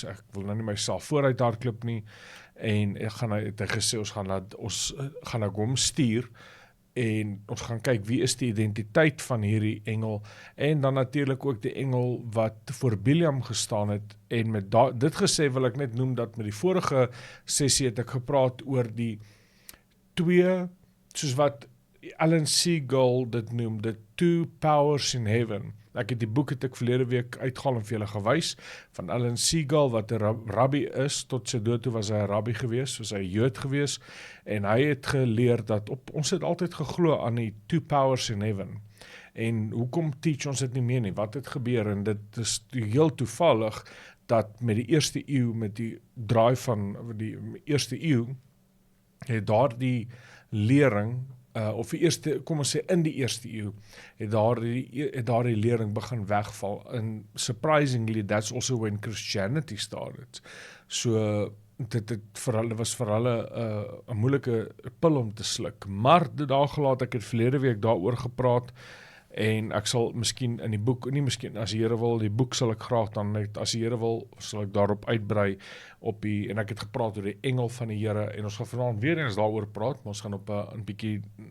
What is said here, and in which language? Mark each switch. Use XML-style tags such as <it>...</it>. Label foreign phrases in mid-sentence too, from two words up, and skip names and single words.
<af>Ek wil nou nie myself vooruit hardloop nie, en het hy gesê, ons gaan nou hom stuur, en ons gaan kyk wie is die identiteit van hierdie engel, en dan natuurlik ook die engel wat voor Biliam gestaan het, en met dit gesê wil ek net noem dat met die vorige sessie het ek gepraat oor die twee, soos wat Alan Seagull dit noem,</af> <en>the two powers in heaven.</en> <af>Ek het die boek het ek verlede week uitgehaal en vir julle gewys, van Alan Seagull, wat 'n rabbi is, tot sy dood toe was hy 'n rabbi gewees, was hy 'n Jood gewees, en hy het geleer dat ons het altyd geglo aan die</af> <en>two powers in heaven,</en> <af>en hoekom teach ons dit nie meer nie, wat het gebeur, en dit is heel toevallig, dat met die eerste eeu, met die draai van die eerste eeu, het daar die lering, of die eerste, kom ons sê in die eerste eeu, het daar die lering begin wegval,</af> <en>and surprisingly, that's also when Christianity started.</en> <af>So, dit was vir hulle 'n moeilike pil om te sluk, maar dit daar gelaat, ek het verlede week daaroor gepraat, en ek sal miskien in die boek, nie miskien, as die Here wil, die boek sal ek graag dan net, as die Here wil, sal ek daarop uitbrei, en ek het gepraat oor die engel van die Here, en ons gaan vanaand weer eens daaroor praat, maar ons gaan op 'n bietjie</af>